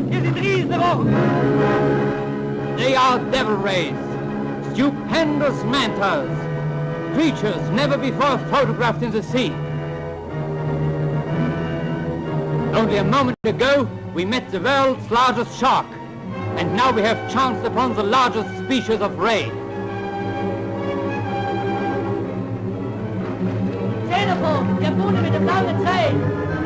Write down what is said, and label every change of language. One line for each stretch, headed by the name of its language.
German: Hier sind Riesenrochen!
English: They are devil rays, stupendous mantas, creatures never before photographed in the sea. Only a moment ago, we met the world's largest shark, and now we have chanced upon the largest species of ray.
German: Telefon, der Bude mit dem blauen Zelt!